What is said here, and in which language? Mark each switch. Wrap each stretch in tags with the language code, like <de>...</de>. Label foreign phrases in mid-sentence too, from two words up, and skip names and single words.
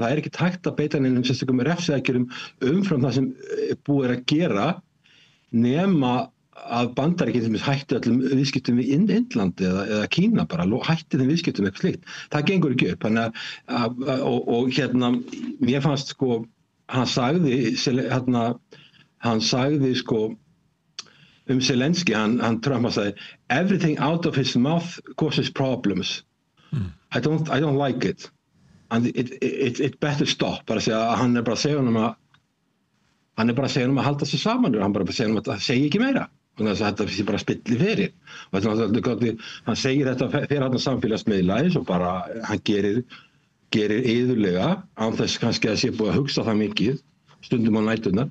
<is>Það er ekki hægt að beita neinum sérstökum refsiaðgerðum umfram það sem búið er að gera nema að Bandaríkin hætti öllum viðskiptum við Indlandi eða Kína bara, hætti þeim viðskiptum eitthvað slíkt. Það gengur ekki upp. Mér fannst hann sagði Zelenski, hann Trump sagði</is> <en>everything out of his mouth causes problems. I don't like it. And it better stop.</en> <is>Bara að segja að hann er bara að segja honum að halda sig saman og hann bara að segja honum að það segi ekki meira. Þannig að þetta sé bara spilli fyrir. Og hann segir þetta fyrir hann samfélagsmiðla eins og bara hann gerir iðulega án þess kannski að sé búið að hugsa það mikið stundum á næturnar.</is>